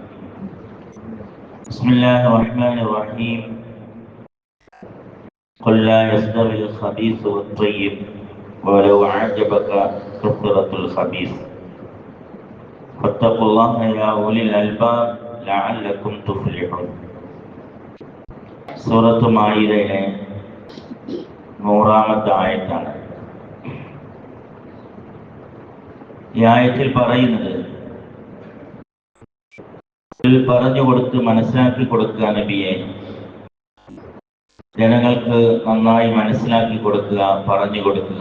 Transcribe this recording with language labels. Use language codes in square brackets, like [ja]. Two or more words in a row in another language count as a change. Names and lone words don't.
[ar] بسم الله الرحمن الرحيم. قل لا يستوي الخبيث والطيب ولو أعجبك كثرة الخبيث فاتقوا الله يا أولي الألباب لعلكم تفلحون. [ml] സൂറത്ത് മാഇദയിലെ 100-ാമത്തെ ആയത്താണ്. ഈ ആയത്തിൽ പറയുന്നത് പറഞ്ഞു കൊടുത്ത് മനസ്സിലാക്കി കൊടുക്കുക നബിയെ, ജനങ്ങൾക്ക് നന്നായി മനസ്സിലാക്കി കൊടുക്കുക, പറഞ്ഞു കൊടുക്കുക.